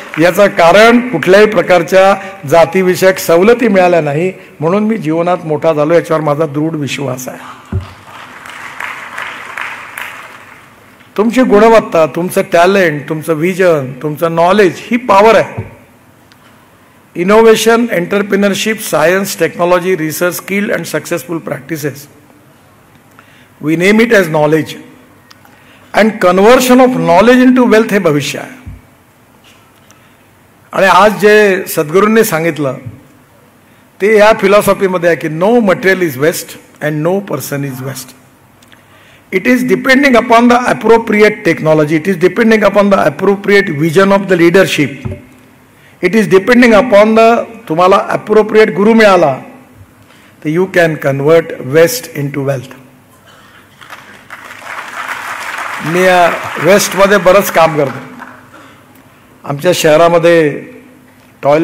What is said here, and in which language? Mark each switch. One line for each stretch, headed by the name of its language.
Marathi: याचं कारण कुठल्याही प्रकारच्या जातीविषयक सवलती मिळाल्या नाही, म्हणून मी जीवनात मोठा झालो, याच्यावर माझा दृढ विश्वास आहे. तुमची गुणवत्ता, तुमचं टॅलेंट, तुमचं विजन, तुमचं नॉलेज ही पॉवर आहे.
English: Innovation, entrepreneurship, science, technology, research, skilled and successful practices. We name it as knowledge. And conversion of knowledge into wealth
Marathi: हे भविष्य आहे. आणि आज जे सद्गुरूंनी सांगितलं ते या फिलॉसॉफीमध्ये आहे की
English: no material is waste
Marathi: and no person is waste.
English: It is depending upon the appropriate technology. It is depending upon the appropriate vision of the leadership. It is depending upon the
Marathi: तुम्हाला
English: appropriate
Marathi: गुरु मिळाला तर
English: you can convert waste into wealth.
Marathi: मी वेस्टमध्ये बरंच काम करतो. आमच्या शहरामध्ये toilet